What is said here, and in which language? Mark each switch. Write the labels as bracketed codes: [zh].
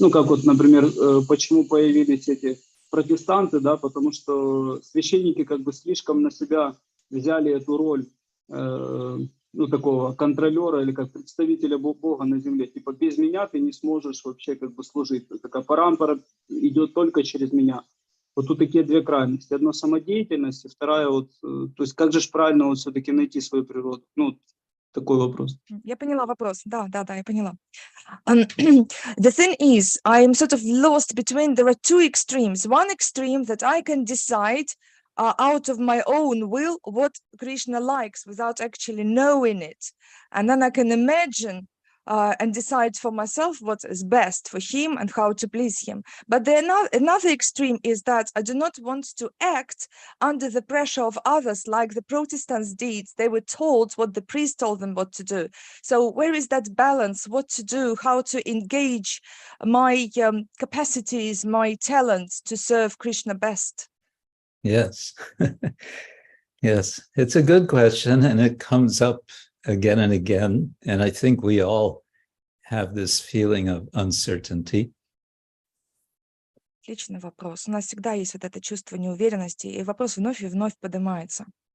[ru] Ну, как вот, например, почему появились эти протестанты, да, потому что священники как бы слишком на себя взяли эту роль, ну, такого контролера или как представителя Бога на земле. Типа, без меня ты не сможешь вообще как бы служить. Такая парампора идет только через меня. Вот тут такие две крайности. Одно самодеятельность, и вторая вот, то есть как же ж правильно вот все-таки найти свою природу? Ну, такой вопрос. Я поняла вопрос. Да, я поняла. [en] The thing is, I'm sort of lost between, there are two extremes. One extreme that I can decide out of my own will what Krishna likes without actually knowing it. And then I can imagine and decide for myself what is best for him and how to please him. But another extreme is that I do not want to act under the pressure of others like the Protestants did. They were told what the priest told them what to do. So where is that balance? What to do? How to engage my capacities, my talents to serve Krishna best? Yes. Yes, it's a good question, and it comes up again and again. And I think we all have this feeling of uncertainty. [ru] Отличный вопрос. У нас всегда есть вот это чувство неуверенности, и вопрос вновь и вновь поднимается.